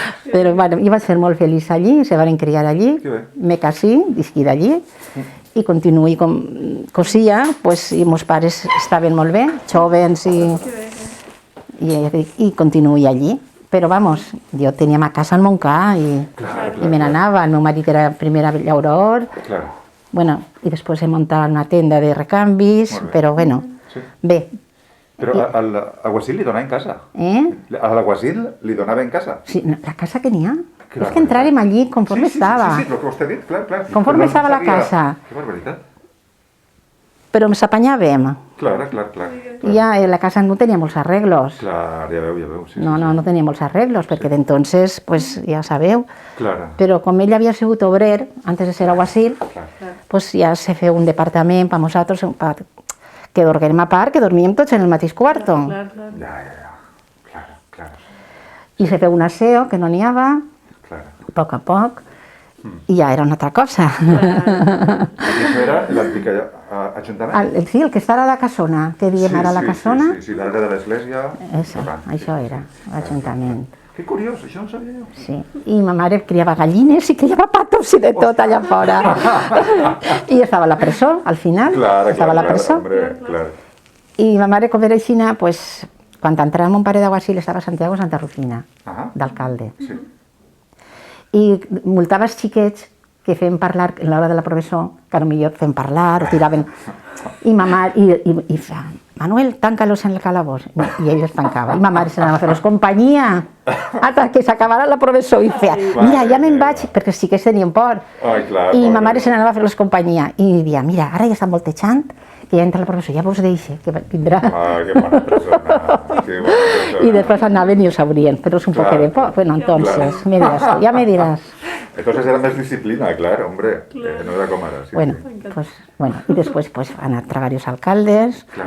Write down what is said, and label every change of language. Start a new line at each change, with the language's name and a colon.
Catalan: Però jo vaig ser molt feliç allí, se van criar allí, me casé, visqué d'allí, i continuï com cosia, i meus pares estaven molt bé, joves, i continuï allí. Però, jo tenia ma casa al Montcà i me n'anava. El meu marit era primer a Llauror, i després he muntat una tenda de recanvis, però, bé. Però a l'Aguasil li donaven casa? A l'Aguasil li donaven casa? Sí, la casa que n'hi ha. És que entràrem allí conforme estava. Sí, el que vostè ha dit, clar. Conforme estava la casa. Que barbaritat. Però ens apanyàvem. Clar. Ja la casa no tenia molts arreglos. Clar, ja veu. No tenia molts arreglos, perquè d'entonces, ja sabeu. Clar. Però com ell havia sigut obrer, antes de ser aguasil, ja se feu un departament per nosaltres, que dormíem a part, que dormíem tots en el mateix quarto. Ja. Clar. I se feu un aseo, que no n'hi havia,
Spanish: Claro.
Catalan: A poc, i ja era una altra cosa. Això era l'antic ajuntament? Sí, el que està a la Cassona, que diem ara la Cassona. Sí, l'ara de l'església. Això era, l'Ajuntament. Que curiós, això no ho sabia jo. Sí, i ma mare criava gallines i criava patos i de tot allà fora. I estava a la presó, al final, estava a la presó. I ma mare, com era aixina, pues, quan entrava mon pare d'Aguasil estava a Santiago Santa Rufina, d'alcalde. I multava els xiquets que feien parlar, a l'hora de la professor, que potser feien parlar o tiraven... I ma mare, i fa, Manuel, tanca-los en el calabós. I ell els tancava. I ma mare se n'anava a fer-los companyia, fins que s'acabara la professor. I feia, mira, ja me'n vaig, perquè els xiquets tenien por. I ma mare se n'anava a fer-los companyia. I dia, mira, ara ja està voltejant, que ja entra el professor, ja vos deixe, que vindrà. Que bona persona, que bona persona. I després anaven i ho sabrien, però és un poc de por. Bueno, entonces, me diràs, ja me diràs. Entonces era més disciplina,
Spanish: claro, hombre,
Catalan: no era com ara.
Spanish: Bueno, pues, y después pues, han entrado varios alcaldes.